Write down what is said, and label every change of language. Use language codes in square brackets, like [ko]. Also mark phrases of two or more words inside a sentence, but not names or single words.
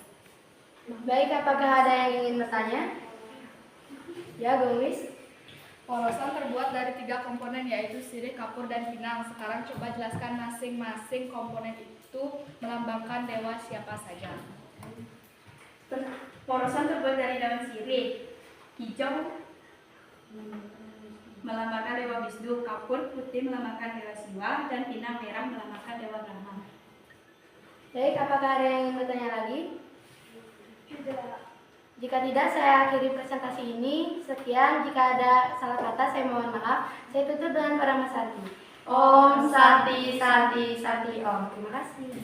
[id] Baik, apakah ada yang ingin bertanya? Ya, Gomis. Porosan terbuat dari 3 komponen yaitu sirih, kapur, dan pinang. Sekarang coba jelaskan masing-masing komponen itu melambangkan dewa siapa saja. Porosan terbuat dari daun sirih, hijau melambangkan dewa Wisnu, kapur putih melambangkan dewa Siwa, dan pinang merah melambangkan dewa Brahma. Baik, apakah ada yang ingin bertanya lagi? Jika tidak, saya akhiri presentasi ini. Sekian, jika ada salah kata saya mohon maaf. Saya tutup dengan Parama Santi. [sa] Om Santi Santi Santi Om. [id] Terima kasih.